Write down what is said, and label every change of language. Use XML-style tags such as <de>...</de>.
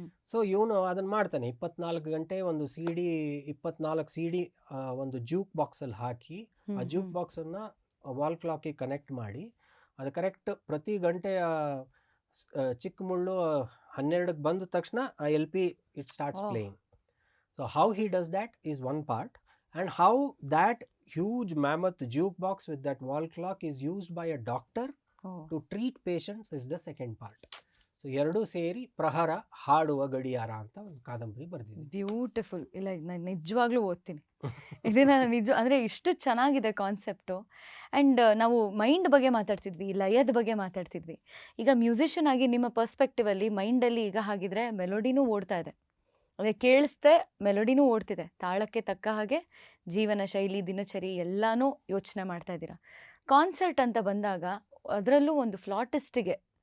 <kn>So ಇವನು ಅದನ್ನು ಮಾಡ್ತಾನೆ. 24 ಗಂಟೆ ಒಂದು CD, 24 CD ಒಂದು ಜೂಕ್ ಬಾಕ್ಸಲ್ಲಿ ಹಾಕಿ, ಆ ಜೂಕ್ ಬಾಕ್ಸನ್ನು ವಾಲ್ ಕ್ಲಾಕಿಗೆ ಕನೆಕ್ಟ್ ಮಾಡಿ, ಅದು ಕರೆಕ್ಟ್ ಪ್ರತಿ ಗಂಟೆಯ ಚಿಕ್ಕ ಮುಳ್ಳು 12ಕ್ಕೆ ಬಂದ ತಕ್ಷಣ ಆ LP</kn> <en>It starts playing. So how he does that is one part, and how that huge mammoth jukebox with that wall clock is used by a doctor to treat patients is the second part.</en> <kn>So ಎರಡೂ ಸೇರಿ ಪ್ರಹರ, ಹಾಡುವ ಗಡಿಯಾರ ಅಂತ ಒಂದು ಕಾದಂಬರಿ ಬರೆದಿದ್ದೀನಿ. Beautiful. ಇಲ್ಲ, ನಾನು ನಿಜವಾಗ್ಲೂ ಓದ್ತೀನಿ ಇದನ್ನ. ನಿಜ ಅಂದರೆ ಇಷ್ಟು ಚೆನ್ನಾಗಿದೆ ಕಾನ್ಸೆಪ್ಟು. ಆ್ಯಂಡ್ ನಾವು ಮೈಂಡ್ ಬಗ್ಗೆ ಮಾತಾಡ್ತಿದ್ವಿ, ಲಯದ ಬಗ್ಗೆ ಮಾತಾಡ್ತಿದ್ವಿ. ಈಗ ಮ್ಯೂಸಿಷಿಯನ್ ಆಗಿ ನಿಮ್ಮ ಪರ್ಸ್ಪೆಕ್ಟಿವಲ್ಲಿ ಮೈಂಡಲ್ಲಿ ಈಗ ಹಾಗಿದ್ರೆ ಮೆಲೋಡಿನೂ ಓಡ್ತಾ ಇದೆ, ಅದೇ ಕೇಳಿಸ್ದೆ ಮೆಲೋಡಿನೂ ಓಡ್ತಿದೆ, ತಾಳಕ್ಕೆ ತಕ್ಕ ಹಾಗೆ ಜೀವನ ಶೈಲಿ, ದಿನಚರಿ ಎಲ್ಲನೂ ಯೋಚನೆ ಮಾಡ್ತಾ ಇದ್ದೀರಾ. ಕಾನ್ಸರ್ಟ್ ಅಂತ ಬಂದಾಗ ಅದರಲ್ಲೂ ಒಂದು ಫ್ಲಾಟಿಸ್ಟಿಗೆ</kn>